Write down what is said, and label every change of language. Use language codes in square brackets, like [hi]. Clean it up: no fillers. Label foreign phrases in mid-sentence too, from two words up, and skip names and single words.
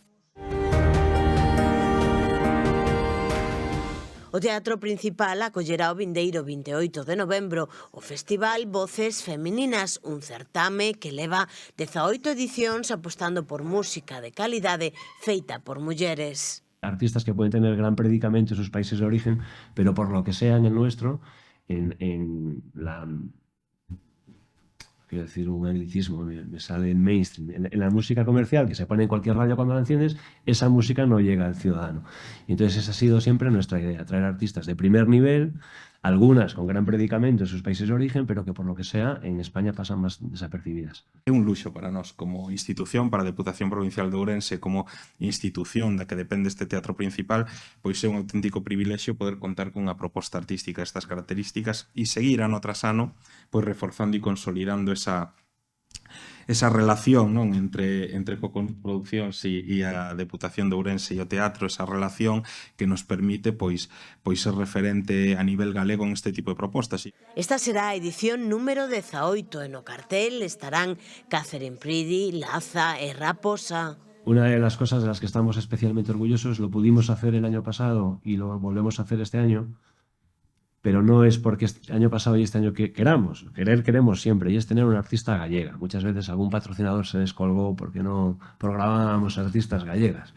[gl] O Teatro Principal acollerá o vindeiro 28 de novembro o Festival Voces Femininas, un certame que leva 18 edicións apostando por música de calidade feita por mulleres. [es] Artistas que pueden tener gran predicamento en sus países de origen, pero por lo que sea en el nuestro, quiero decir un anglicismo, me sale en mainstream, en la música comercial que se pone en cualquier radio cuando la enciendes, esa música no llega al ciudadano. Y entonces esa ha sido siempre nuestra idea, traer artistas de primer nivel, algunas con gran predicamento en sus países de origen, pero que por lo que sea en España pasan más desapercibidas. [gl] É un luxo para nós como institución, para a Deputación Provincial de Ourense, como institución da que depende este Teatro Principal, pois é un auténtico privilexio poder contar cunha proposta artística destas características e seguir ano tras ano pois reforzando e consolidando esa relación, non, entre Coproduccións e a Deputación de Ourense e o teatro, esa relación que nos permite pois ser referente a nivel galego en este tipo de propostas. Esta será a edición número 18 e no cartel estarán Catherine Pridi, Laza e Raposa. [es] Una de las cosas de las que estamos especialmente orgullosos, lo pudimos hacer el año pasado y lo volvemos a hacer este año, pero no es porque este año pasado y este año que queramos. Queremos siempre, y es tener una artista gallega. Muchas veces algún patrocinador se descolgó porque no programábamos artistas gallegas.